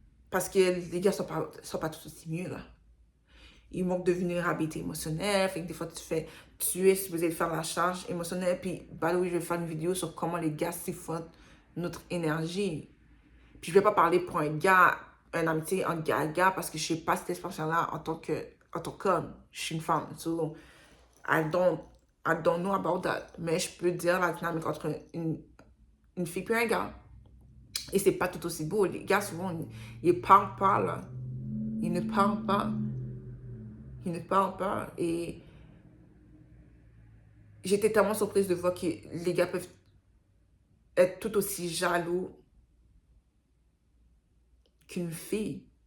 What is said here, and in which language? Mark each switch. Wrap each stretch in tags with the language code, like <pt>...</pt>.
<fr>Parce que les gars sont pas tous aussi mieux, là. Ils manquent de vulnérabilité émotionnelle. Fait que des fois, tu es supposé faire la charge émotionnelle. Puis, bah oui, je vais faire une vidéo sur comment les gars siphonnent notre énergie. Puis, je vais pas parler pour un gars, une amitié entre gars à gars, parce que je sais pas cette expérience-là en tant qu'homme. Je suis une femme.</fr> <en>So, I don't know about that.</en> <fr>Mais je peux dire la dynamique entre une fille et un gars. Et c'est pas tout aussi beau. Les gars, souvent, ils parlent pas, là. Ils ne parlent pas. Ils ne parlent pas. Et j'étais tellement surprise de voir que les gars peuvent être tout aussi jaloux qu'une fille.</fr>